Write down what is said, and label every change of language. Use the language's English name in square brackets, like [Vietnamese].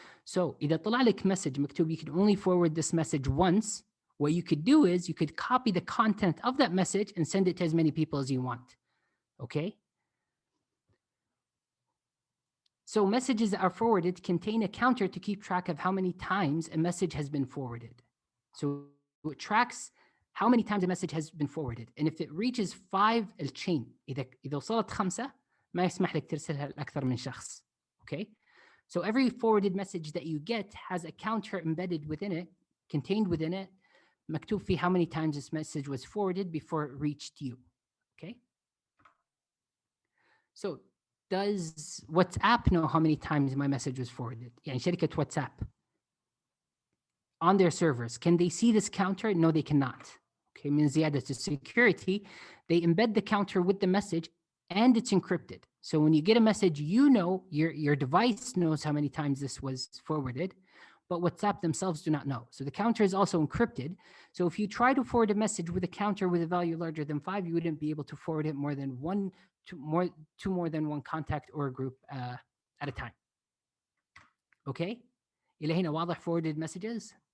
[English] So [Arabic] إذا طلع لك [English] message [Arabic] مكتوب [English] you can only forward this message once, what you could do is you could copy the content of that message and send it to as many people as you want. Okay? So messages that are forwarded contain a counter to keep track of how many times a message has been forwarded. So it tracks how many times a message has been forwarded. And if it reaches [Arabic] 5 الchain, إذا وصلت 5 ما يسمح لك ترسلها لأكثر من شخص. [English] Okay? So every forwarded message that you get has a counter embedded within it, contained within it, [Arabic] مكتوب فيه [English] how many times this message was forwarded before it reached you. Okay. So does WhatsApp know how many times my message was forwarded? [Arabic] يعني شركة [English] WhatsApp on their servers, can they see this counter? No, they cannot. Okay, [Arabic] من زيادة [English] security, they embed the counter with the message and it's encrypted. So when you get a message, you know, your device knows how many times this was forwarded, but WhatsApp themselves do not know. So the counter is also encrypted. So if you try to forward a message with a counter with a value larger than 5, you wouldn't be able to forward it more than to more than one contact or a group at a time. Okay? [Arabic] إلى هنا واضح [English] forwarded messages?